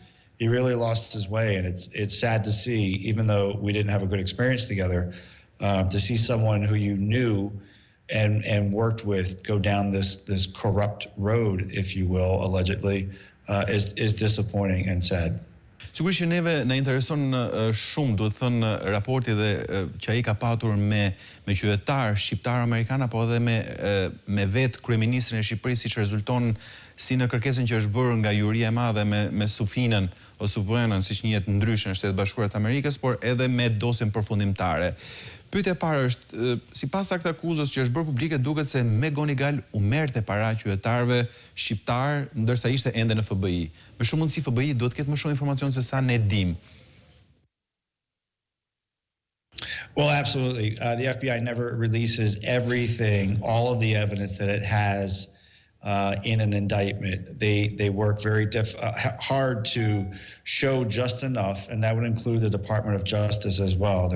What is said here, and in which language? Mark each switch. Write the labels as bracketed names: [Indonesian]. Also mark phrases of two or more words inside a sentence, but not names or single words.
[English] He really lost his way, and it's sad to see, even though we didn't have a good experience together, to see someone who you knew and worked with go down this corrupt road, if you will, allegedly, is disappointing and sad. [Albanian] Sigurisht që neve në intereson shumë, duhet thënë, raporti dhe që ai ka patur me qytetar shqiptar amerikan apo edhe me vetë kryeministrin e Shqipërisë, siç rezulton si në kërkesën që është bërë nga juria e madhe me Sufinën ose Subuenën, siç njihet ndryshe në Shtetet Bashkuara të Amerikës, por edhe me dosjen përfundimtare. Pyetja e parë është, sipas aktit akuzës që është bërë publike, duket se me Gonigal u merrte para qytetarëve shqiptar ndërsa ishte ende në FBI. Me shumë mundësi FBI duhet të ketë më shumë informacion se sa ne dim. [English] Well, absolutely. The FBI never releases everything, all of the evidence that it has in an indictment. They work very hard to show just enough, and that would include the Department of Justice as well.